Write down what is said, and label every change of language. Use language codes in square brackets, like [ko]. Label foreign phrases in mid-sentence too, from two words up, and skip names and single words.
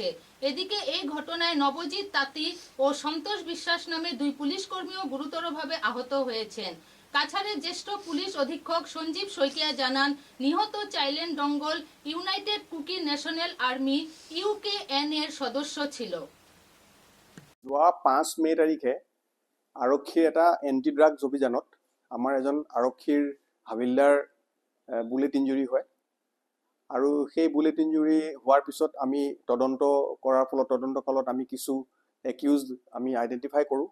[bn] এদিকে এই ঘটনায় নবজিৎ তাঁতি ও সন্তোষ বিশ্বাস নামে 2 পুলিশ কর্মীও গুরুতরভাবে আহত হয়েছেন। কাছাড়ের জ্যেষ্ঠ পুলিশ অধীক্ষক সঞ্জীব শইকিয়া জানান, নিহত চাইলেন ডঙ্গল ইউনাইটেড কুকি ন্যাশনাল আর্মি UKN এর সদস্য ছিল। [as] যোৱা 5 মে তাৰিখে আৰক্ষীৰ এটা [en] anti drugs [as] অভিযানত আমাৰ এজন আৰক্ষীৰ হাবিলদাৰ [en] bullet injury [as] হয় আৰু সেই [en] bullet injury [as] হোৱাৰ পিছত আমি তদন্ত কৰাৰ ফলত তদন্তকালত আমি কিছু একিউজড আমি আইডেণ্টিফাই কৰোঁ।